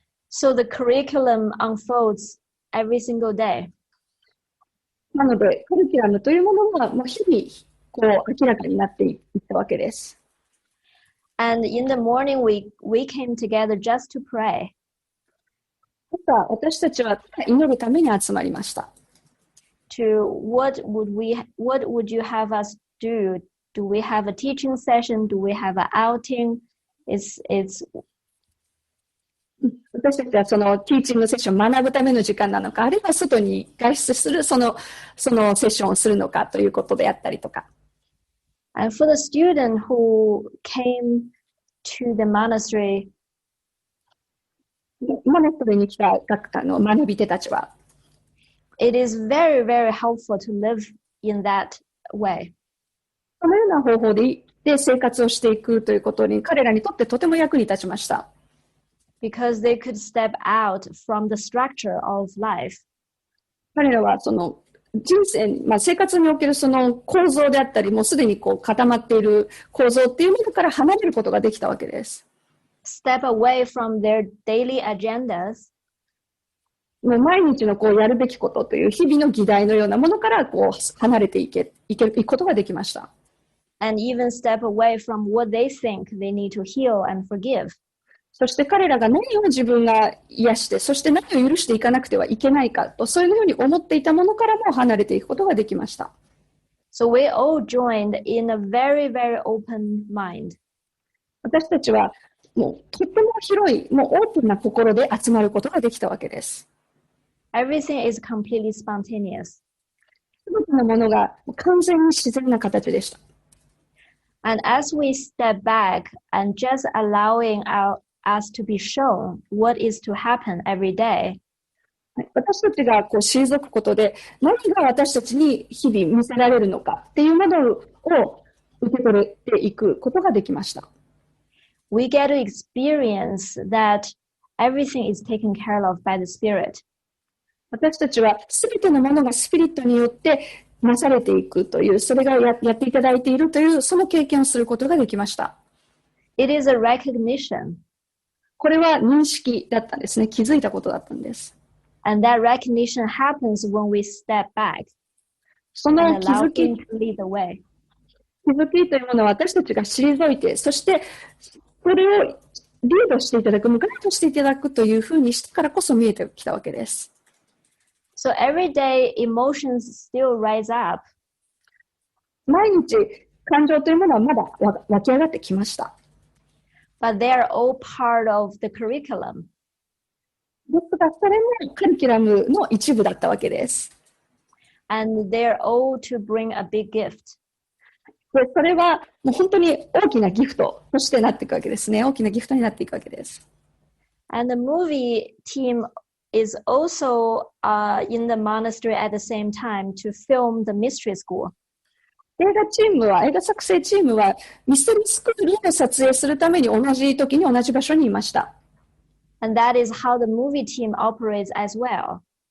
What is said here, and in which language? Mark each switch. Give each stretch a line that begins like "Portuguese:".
English: So the curriculum unfolds every single day.
Japanese: なので、カリキュラムというものがもう日々こう明らかになっていったわけです。
English: And in the morning we came together just to pray.
Japanese: 朝、私たちは祈るために集まりました。
English: To what would you have us do? Do we have a teaching session? Do we have an outing? It's
Japanese: 私たちはそのティーチングセッション、学ぶための時間なのか、あるいは外に外出するそのセッションをするのかということであったりとか。
English: And for the student who came to the monastery,
Japanese: モナストリーに来た学び手たちは、
English: it is very, very helpful to live in that way.
Japanese: そのような方法で生活をしていくということに彼らにとってとても役に立ちました。
English: Because they could step out from the structure of life.
Japanese: 彼らはその人生、生活におけるその構造であったり、もうすでにこう固まっている構造っていうものから離れることができたわけです。
English: Step away from their daily agendas.
Japanese: もう毎日のこうやるべきことという日々の議題のようなものからこう離れていくことができました。
English: And even step away from what they think they need to heal and forgive.
Japanese: そして彼らが何を自分が癒して、そして何を許していかなくてはいけないかと、そういうふうに思っていたものからも離れていくことができました。
English: So we all joined in a very, very open mind.
Japanese: 私たちはもうとても広い、もうオープンな心で集まることができたわけです。
English: Everything is completely spontaneous.
Japanese: すべてのものが完全に自然な形でした。
English: And as we step back and just allowing us to be shown what is to happen every day,
Japanese: 私たちが退くことで何が私たちに日々見せられるのかっていうものを受け取れていくことができました。
English: we get to experience that everything is taken care of by the Spirit.
Japanese: 私たちはすべてのものがスピリットによってなされていくという、それが やっていただいているという、その経験をすることができました。
English: It is a recognition.
Japanese: これは認識だったんですね。気づいたことだったんです。
English: And that recognition happens when we step back
Japanese: その
English: and
Japanese: 気
English: allow
Japanese: づき
English: Him to lead the way.
Japanese: 気づきというものは私たちが退いて、そしてそれをリードしていただく、ガイドしていただくというふうにしてからこそ見えてきたわけです。
English: So every day emotions still rise up.
Japanese: 毎日感情というものはまだ湧き上がってきました。
English: But they are all part of the curriculum.
Japanese: ですが、それもカリキュラムの一部だったわけです。
English: And they are all to bring a big gift.
Japanese: で、それはもう本当に大きなギフトとしてなっていくわけですね。大きなギフトになっていくわけです。
English: And the movie team is also in the monastery at the same time to film the mystery school.
Japanese: 映画作成チームはミステリースクールを撮影するために同じ時に同じ場所にいました。
English: And that is how the movie team operates as well.